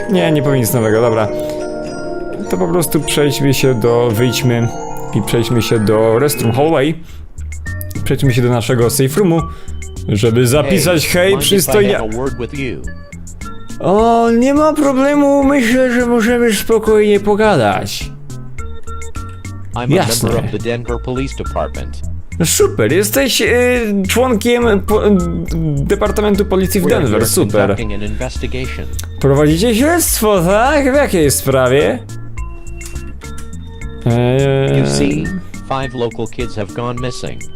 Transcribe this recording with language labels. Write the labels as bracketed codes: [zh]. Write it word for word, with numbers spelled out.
[pl] Nie, nie powie nic nowego, dobra. To po prostu przejdźmy się do... Wyjdźmy i przejdźmy się do restroom hallway. Przejdźmy się do naszego safe roomu, żeby zapisać hej, hej przystojnia... O, nie ma problemu, myślę, że możemy spokojnie pogadać. [en] I'm a member of the Denver Police Department. [pl] Super, jesteś y, członkiem po, y, Departamentu Policji w Denver, super. Prowadzicie śledztwo, tak? W jakiej sprawie? [en] Eee... You see, five local kids have gone missing.